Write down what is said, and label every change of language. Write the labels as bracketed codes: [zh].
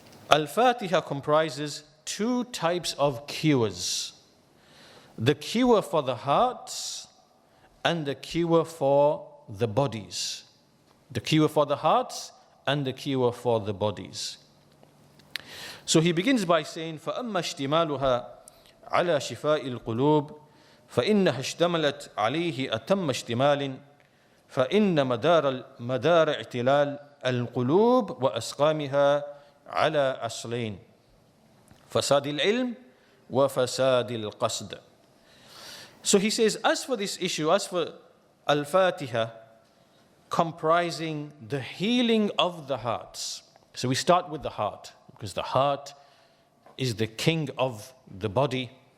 [en] Al-Fatihah comprises two types of cures. The cure for the hearts and the cure for the bodies. The cure for the hearts and the cure for the bodies. So he begins by saying, [ar] فَأَمَّا اشْتِمَالُهَا عَلَى شِفَاءِ الْقُلُوبِ فَإِنَّهَا اشْتَمَلَتْ عَلَيْهِ أَتَمَّ اشْتِمَالٍ فَإِنَّ مدار اعتلال القلوب وأسقامها على أصلين فساد العلم وفساد القصد. [en] So he says, as for this issue, as for Al-Fatihah comprising the healing of the hearts. So we start with the heart, because the heart is the king of the body.